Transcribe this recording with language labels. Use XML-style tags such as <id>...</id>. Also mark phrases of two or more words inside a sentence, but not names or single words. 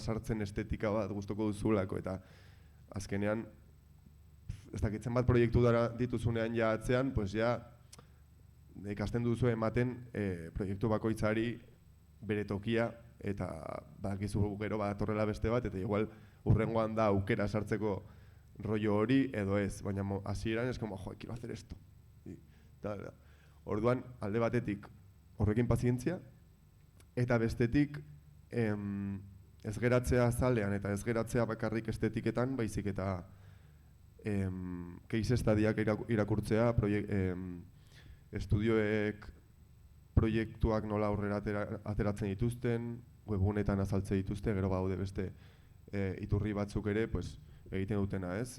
<eu>sartzen estetika bat gustoko duzulako, eta azkenean ez dakitzen bat proiektu dara dituzunean ja atzean, pues ja ikasten duzu ematen proiektu bakoitzari bere tokia, eta badakizu gero badatorrela beste bat, eta igual hurrengoan da aukera sartzeko rollo hori edo ez, baina hasieran</eu> <es>es como, jo, quiero hacer esto.</es> <eu>Orduan, alde batetik horrekin pazientzia, eta bestetik ez geratzea zalean eta ez geratzea bakarrik estetiketan, baizik eta case estadiak irakurtzea, estudioek proiektuak nola aurrera ateratzen dituzten, webgunetan azaltze dituzte, gero gaude beste iturri batzuk ere, pues, egiten dutena, ez?</eu>